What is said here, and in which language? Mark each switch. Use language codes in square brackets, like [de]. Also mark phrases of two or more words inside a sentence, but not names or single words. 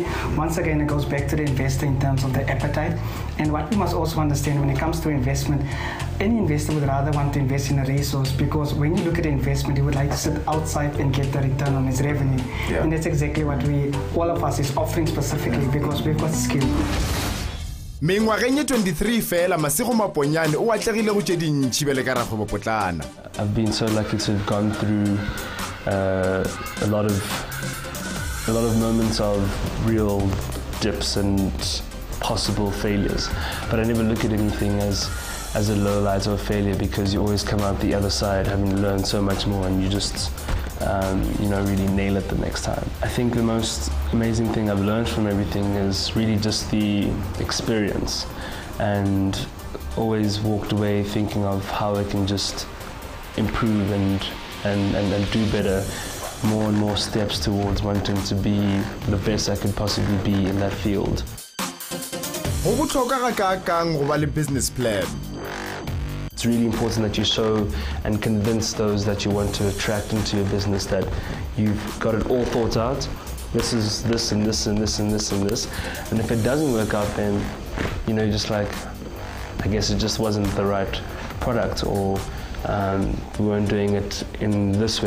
[en] Once again, it goes back to the investor in terms of the appetite. And what we must also understand when it comes to investment, any investor would rather want to invest in a resource, because when you look at the investment, he would like to sit outside and get the return on his revenue. Yeah. And that's exactly what all of us is offering specifically, because we've got skill. [nso] Mengwageng ye 23 fela Masego Maponyane o atlegile go tše dintši bele ka rakgwebo potlana. [en] I've been so lucky to have gone through a lot of moments of real dips and possible failures, but I never look at anything as a low light or a failure, because you always come out the other side having learned so much more, and you just really nail it the next time. I think the most amazing thing I've learned from everything is really just the experience, and always walked away thinking of how I can just improve and do better, more and more steps towards wanting to be the best I could possibly be in that field. [tn] Go botlhokwa ga kang go ba le [en] business plan. It's really important that you show and convince those that you want to attract into your business that you've got it all thought out. This is this and this and this and this and this. And if it doesn't work out, then, just like, I guess it just wasn't the right product, or we weren't doing it in this way.